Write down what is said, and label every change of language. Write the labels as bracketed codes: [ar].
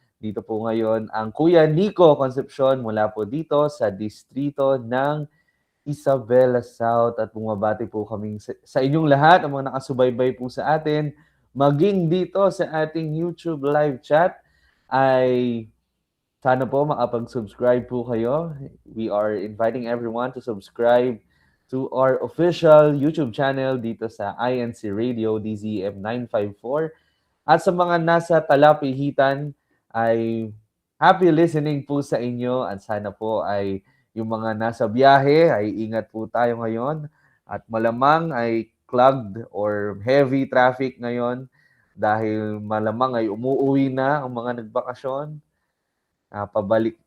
[tl] Dito po ngayon ang Kuya Nico Concepcion mula po dito sa distrito ng Isabela South at bumabati po kaming sa inyong lahat, ang mga nakasubaybay po sa atin, maging dito sa ating YouTube live chat ay sana po makapag-subscribe po kayo. [en] We are inviting everyone to subscribe to our official YouTube channel [tl] dito sa [en] INC Radio DZM 954. [tl] At sa mga nasa talapihitan ay happy listening po sa inyo at sana po ay yung mga nasa biyahe ay ingat po tayo ngayon at malamang ay [en] clogged or heavy traffic [tl] ngayon dahil malamang ay umuuwi na ang mga nagbakasyon. Pabalik